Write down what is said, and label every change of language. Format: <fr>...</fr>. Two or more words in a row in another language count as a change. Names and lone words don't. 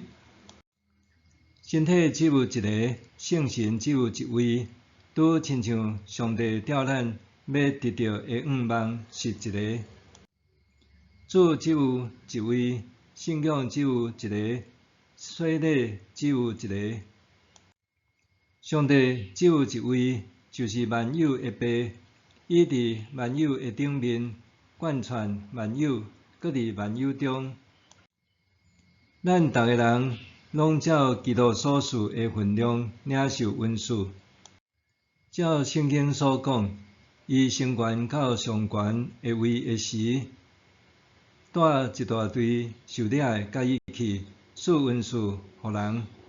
<nan>身体只有一个，圣神只有一位，拄亲像上帝召咱要得到的愿望是一个。主只有一位，信仰只有一个，洗礼只有一个。上帝只有一位，就是万有的爸，伊伫万有的顶面，贯穿万有。搁伫万有中，咱逐个人拢照基督所赐的分量领受恩赐。照圣经所讲，伊升悬到上悬的位的时，带一大堆受领的甲伊去，赐恩赐互人。</nan>